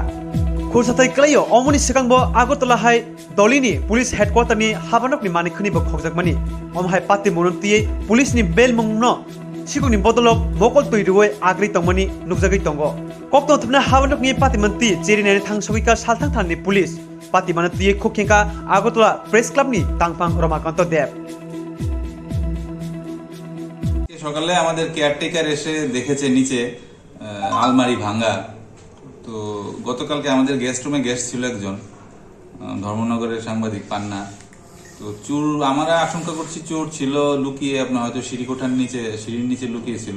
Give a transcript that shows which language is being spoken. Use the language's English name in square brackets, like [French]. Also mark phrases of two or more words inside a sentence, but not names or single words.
[Kok Borok] Kursatai Klayo, Omoni Sikangbo, Agartala Hai, Dolini, Police Headquarter ni Habanok ni Manikuni Khogjakmani, Hai Pati Monunti, Police ni Bel Mungno, Sikok ni Botolok, Mokol Tuiduwe, Agri Tongmani, Nukzagi Tongo. Kokto Tuna Habanok ni Pati Manti, Jerin Tang Sawika Saltang Tan ni Police, Pati Manati, Kokinka, Agartala, Press Club ni Tangpang Romakanto Deb. [Bangla] সকালে আমাদের কেয়ারটেকার এসে দেখেছে নিচে আলমারি ভাঙা। তো গতকালকে আমাদের [English] guest room [Bangla] গেস্ট ছিল একজন ধর্মনগরের সাংবাদিক পান্না। তো চোর আমরা আশঙ্কা করছি চোর ছিল লুকিয়ে আপনার হয়তো সিঁড়ির নিচে লুকিয়ে ছিল।